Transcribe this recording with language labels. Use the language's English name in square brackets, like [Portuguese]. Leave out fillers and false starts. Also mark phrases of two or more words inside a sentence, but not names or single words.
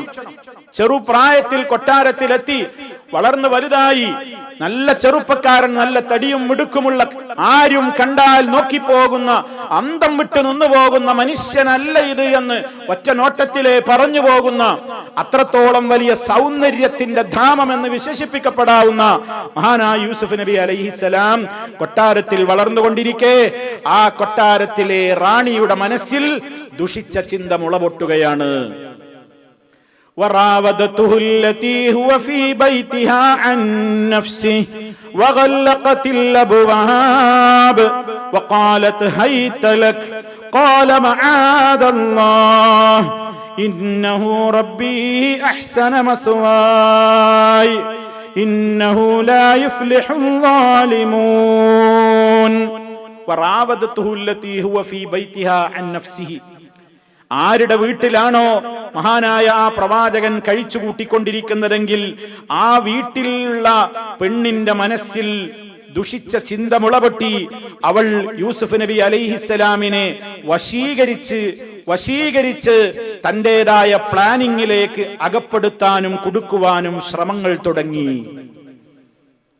[Malayalam] ചെറുപ്രായത്തിൽ കൊട്ടാരത്തിലെത്തി, വളർന്നു വലുതായി, നല്ല ചെറുപ്പക്കാരൻ, നല്ല തടിയും മിടുക്കുമുള്ള, ആരും കണ്ടാൽ നോക്കിപ്പോകുന്ന, അന്തം വിട്ട് നിന്നുപോകുന്ന മനുഷ്യനല്ല ഇത് എന്ന് ഒറ്റ നോട്ടത്തിലെ പറഞ്ഞു പോകുന്ന, അത്രത്തോളം വലിയ സൗന്ദര്യത്തിന്റെ ധാമം എന്ന് വിശേഷിപ്പിക്കപ്പെടാവുന്ന മഹാനായ യൂസുഫ് നബി അലൈഹിസ്സലാം കൊട്ടാരത്തിൽ വളർന്നുകൊണ്ടിരിക്കെ ആ കൊട്ടാരത്തിലെ റാണിയുടെ മനസ്സിൽ ദുഷിച്ച ചിന്ത മുളപൊട്ടുകയാണ്. [Arabic] وراودته التي هو في بيتها عن نفسه وغلقت الأبواب وقالت هيت لك قال معاذ الله إنه ربي أحسن مثواي إنه لا يفلح الظالمون. وراودته التي هو في بيتها عن نفسه, [Malayalam] ആരുടെ വീട്ടിലാണോ മഹാനായ ആ പ്രവാചകൻ കഴിച്ചു കൂട്ടിക്കൊണ്ടിരിക്കുന്നതെങ്കിൽ ആ വീട്ടിലുള്ള പെണ്ണിന്റെ മനസ്സിൽ ദുഷിച്ച ചിന്ത മുളപൊട്ടി. അവൾ യൂസുഫ് നബി അലൈഹിസ്സലാമിനെ വശീകരിച്ച് തന്റേതായ പ്ലാനിങ്ങിലേക്ക് അകപ്പെടുത്താനും കുടുക്കുവാനും ശ്രമങ്ങൾ തുടങ്ങി.